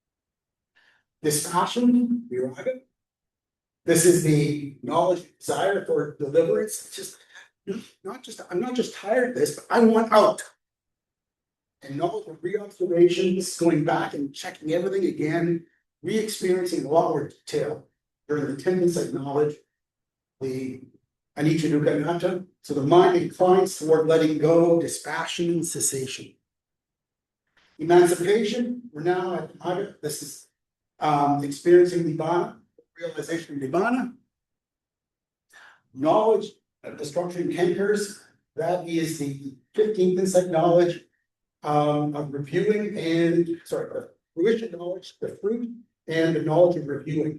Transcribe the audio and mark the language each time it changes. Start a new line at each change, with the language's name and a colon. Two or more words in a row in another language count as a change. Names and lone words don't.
English: Dispassion, viraga, This is the knowledge desire for deliverance. It's just I'm not just tired of this, but I want out. And knowledge of re-observations, going back and checking everything again, re-experiencing a lot more detail during the 10 insight knowledge, the
Pali: anicca dukkha anatta.
English: So the mind inclines toward letting go, dispassion, and cessation. Emancipation, we're now at Magga. This is experiencing Nibbana, realization of Nibbana. Knowledge of destruction cankers, that is the 15th insight knowledge of reviewing fruition knowledge, the fruit, and the knowledge of reviewing.